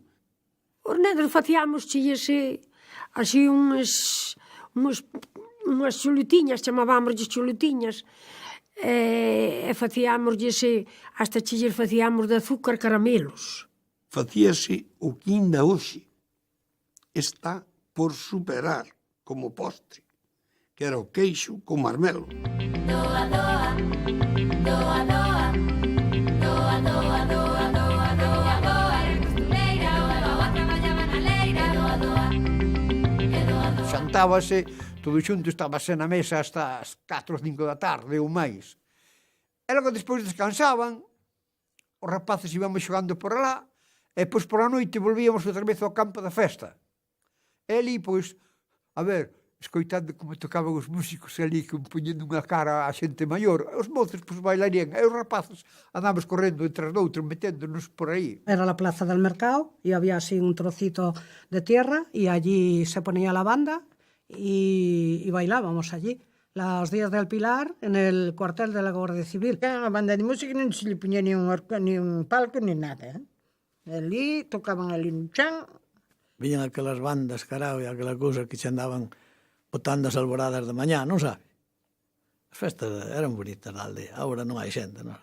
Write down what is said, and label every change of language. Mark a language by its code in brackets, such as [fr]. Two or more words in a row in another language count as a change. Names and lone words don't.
[gl] Os negros facíamos chillese así unhas chuletiñas, chamábamos chuletiñas, e facíamoslle hasta chilles facíamos de azúcar caramelos. Facíase o que ainda hoxe está por superar como postre, que era o queixo con marmelo. Doa, doa, doa, doa, doa, doa, doa, doa, doa, doa, era costureira, o doa traballaba na leira, doa, doa, e doa, doa. Xantábase, todo xunto estábase na mesa hasta as 4 ou 5 da tarde ou máis. E logo despois descansaban, os rapaces íbamos xogando por alá, e pois por a noite volvíamos outra vez ao campo da festa. E ali, pois, a ver, escoitando como tocaban os músicos ali, que poñendo unha cara a xente maior, os mozos, pois, bailarían, e os rapaces andábamos correndo entre outros, meténdonos por aí. [es] Era la plaza del mercado, y había así un trocito de tierra, y allí se ponía la banda, y bailábamos allí. Los días del Pilar, en el cuartel de la Guardia Civil. [gl] A banda de música non se le puña ni un palco ni nada. Ali, tocaban ali un chan. Viñan aquelas bandas, carao, e aquela cousa que se andaban botando as alboradas de mañá, non sabe? As festas eran bonitas na aldea, agora non hai xente, non?